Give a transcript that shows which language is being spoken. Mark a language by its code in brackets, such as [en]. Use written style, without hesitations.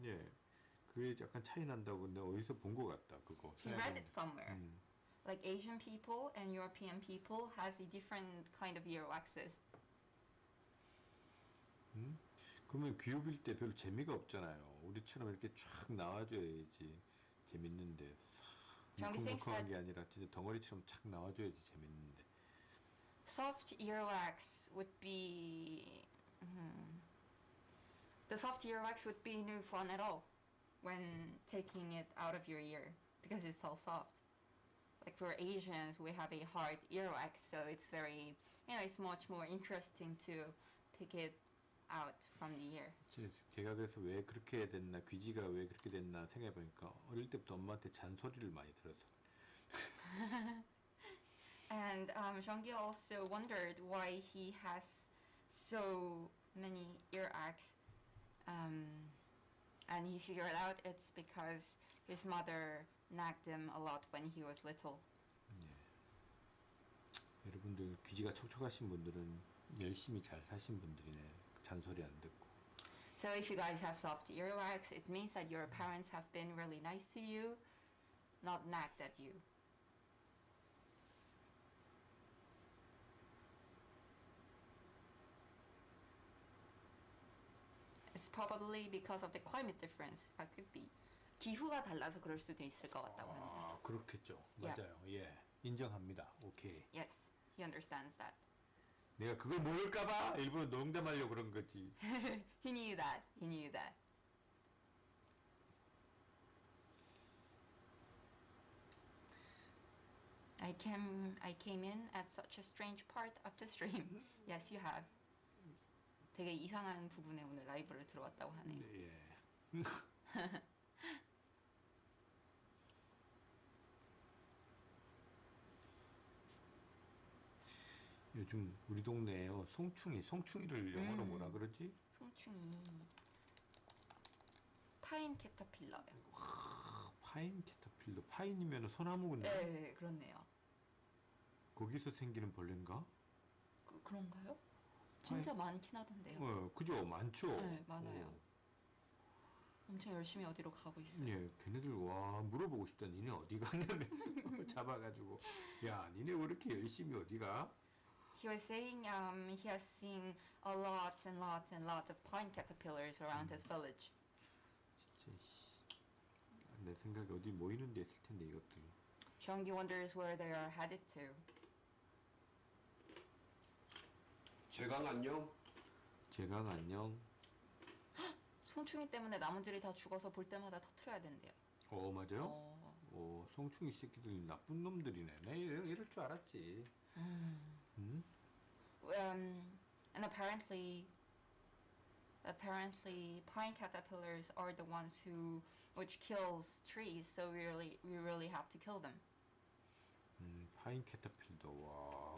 [ko] 예, 그게 약간 차이 난다고 근데 어디서 본 것 같다, 그거. [en] He read it somewhere. 음. Like Asian people and European people has a different kind of earwaxes. [ko] 그러면 귀요빌 때 별로 재미가 없잖아요. 우리처럼 이렇게 쫙 나와줘야지 재밌는데 물컹물컹한 게 아니라 진짜 덩어리처럼 착 나와줘야지 재밌는데. [en] Soft earwax would be the soft earwax would be no fun at all when taking it out of your ear because it's so soft. Like for Asians, we have a hard earwax, so it's very, it's much more interesting to pick it out from the ear. [ko] 제가 그래서 왜 그렇게 됐나, 귀지가 왜 그렇게 됐나 생각해보니까 어릴 때부터 엄마한테 잔소리를 많이 들어서. [en] And Jeonggi also wondered why he has so many earaches, and he figured out it's because his mother nagged him a lot when he was little. [ko] 여러분들 귀지가 촉촉하신 분들은 열심히 잘 사신 분들이네. 잔소리 안 듣고. [en] So if you guys have soft earwax, it means that your parents have been really nice to you, not nagged at you. It's probably because of the climate difference. That could be. [ko] 기후가 달라서 그럴 수도 있을 것 같다고 하네요. 아, 그렇겠죠. [en] Yeah. [ko] 맞아요. 예, 인정합니다. 오케이. [en] Yes, he understands that. [ko] 내가 그걸 모를까봐 일부러 농담하려고 그런 거지. [en] He knew that. He knew that. I came in at such a strange part of the stream. Yes, you have. [ko] 되게 이상한 부분에 오늘 라이브를 들어왔다고 하네요. 예. 요즘 우리 동네에요 송충이를 영어로 뭐라 그러지? 송충이 파인 캐터필러요. 파인 캐터필러. 파인이면 소나무군요. 네, 그렇네요. 거기서 생기는 벌레인가? 그런가요? 진짜 많긴 하던데요. 그죠, 많죠. 네, 많아요. 엄청 열심히 어디로 가고 있어요. 예, 걔네들 와 물어보고 싶다. 니네 어디 가냐면서 잡아가지고 야, 니네 왜 이렇게 열심히 어디 가? [en] He was saying he has seen a lot and lots and lots of pine caterpillars around his village. [ko] 진짜 내 생각에 어디 모이는 데 있을 텐데 이것들. [en] Jeonggi wonders where they are headed to. [ko] 제강 안녕. 제강 안녕. 송충이 때문에 나무들이 다 죽어서 볼 때마다 터트려야 된대요. 맞아요? 송충이 새끼들 나쁜 놈들이네. 나 이럴 줄 알았지. 응? [en] And apparently pine caterpillars are the ones which kills trees, so we really have to kill them. [ko] 파인 캐터필더. 와.